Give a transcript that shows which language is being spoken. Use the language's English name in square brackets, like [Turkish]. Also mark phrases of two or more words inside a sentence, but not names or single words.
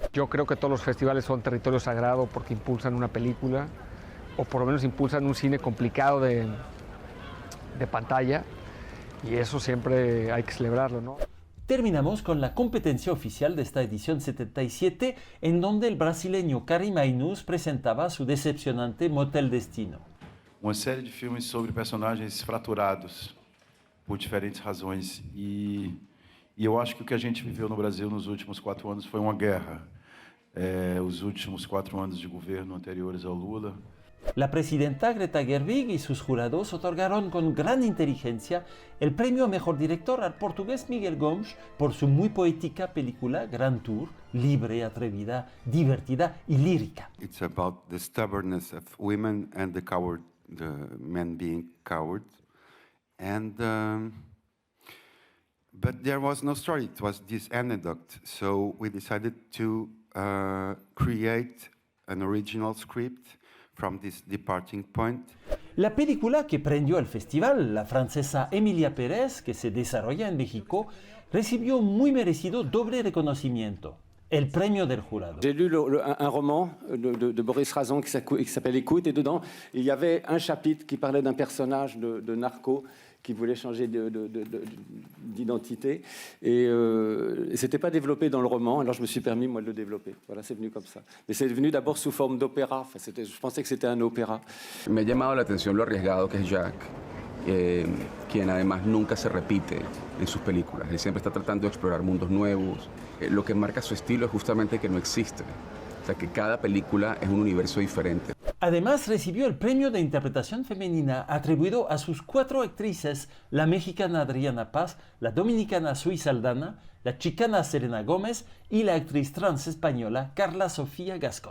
[Spanish] Yo creo que todos los festivales son territorio sagrado porque impulsan una película, o por lo menos impulsan un cine complicado de pantalla, y eso siempre hay que celebrarlo, ¿no? Terminamos con la competencia oficial de esta edición 77, en donde el brasileño Karim Ainus presentaba su decepcionante Motel Destino. [Portuguese] Uma série de filmes sobre personagens fraturados por diferentes razões, e eu acho que o que a gente viveu no Brasil nos últimos 4 anos foi uma guerra. Os últimos 4 anos de governo anteriores ao Lula. [Spanish] La presidenta Greta Gerwig y sus jurados otorgaron con gran inteligencia el premio a Mejor Director al portugués Miguel Gomes por su muy poética película Grand Tour, libre, atrevida, divertida y lírica. [English] It's about the stubbornness of women and the men being cowards. But there was no story, it was this anecdote. So we decided to create an original script from this departing point. [Spanish] La película que prendió el festival, la francesa Emilia Pérez, que se desarrolla en México, recibió un muy merecido doble reconocimiento, el premio del jurado. [French] J'ai lu un roman de Boris Razan qui s'appelle Écoute, et dedans, il y avait un chapitre qui parlait d'un personnage de narco qui voulait changer d'identité. Et c'était pas développé dans le roman, alors je me suis permis, moi, de le développer. Voilà, c'est venu comme ça. Mais c'est venu d'abord sous forme d'opéra. Enfin, je pensais que c'était un opéra. [Spanish] Me ha llamado la atención lo arriesgado que es Jack, quien además nunca se repite en sus películas. Él siempre está tratando de explorar mundos nuevos. Lo que marca su estilo es justamente que no existe. O sea, que cada película es un universo diferente. Además, recibió el premio de interpretación femenina atribuido a sus 4 actrices, la mexicana Adriana Paz, la dominicana Sui Saldana, la chicana Selena Gómez y la actriz trans española Carla Sofía Gascón.